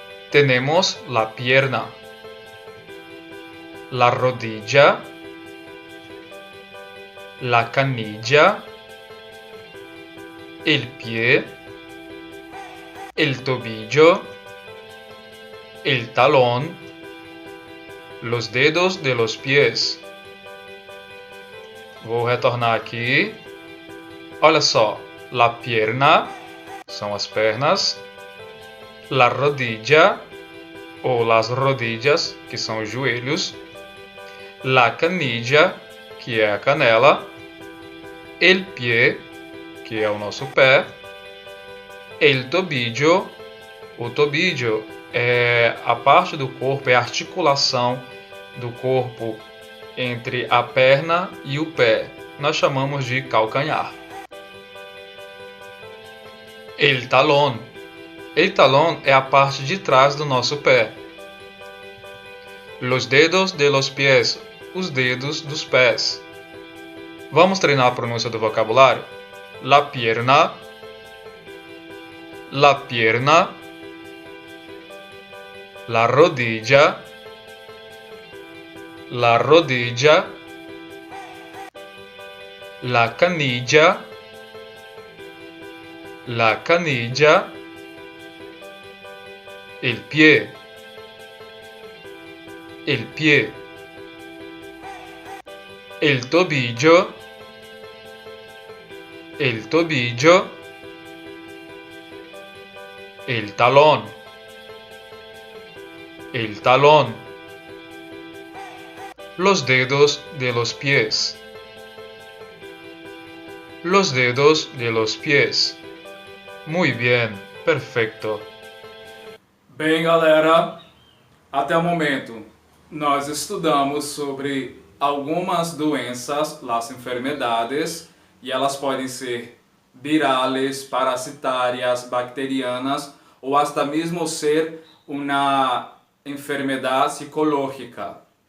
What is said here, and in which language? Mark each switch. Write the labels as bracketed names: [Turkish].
[Spanish] Tenemos la pierna, la rodilla, la canilla, el pie, el tobillo, el talón, los dedos de los pies. [Portuguese] Vou retornar aqui. Olha só, [Spanish] la pierna [Portuguese] são as pernas, [Spanish] la rodilla ou las rodillas, [Portuguese] que são os joelhos, [Spanish] la canilla, [Portuguese] que é a canela, [Spanish] el pie, [Portuguese] que é o nosso pé, el tobillo, o tobillo é a parte do corpo, é a articulação do corpo entre a perna e o pé. Nós chamamos de calcanhar. El talón. El talón é a parte de trás do nosso pé. [Spanish] Los dedos de los pies. [Portuguese] Os dedos dos pés. Vamos treinar a pronúncia do vocabulário? [Spanish] La pierna, la pierna, la rodilla, la rodilla, la canilla, la canilla, el pie, el pie, el tobillo, el tobillo, el talón, el talón, los dedos de los pies, los dedos de los pies. Muy bien, perfecto. [Portuguese] Bem, galera, até o momento nós estudamos sobre algumas doenças, [Spanish] las enfermedades, [Portuguese] e elas podem ser virales, parasitárias, bacterianas ou hasta mesmo ser uma enfermidade psicológica.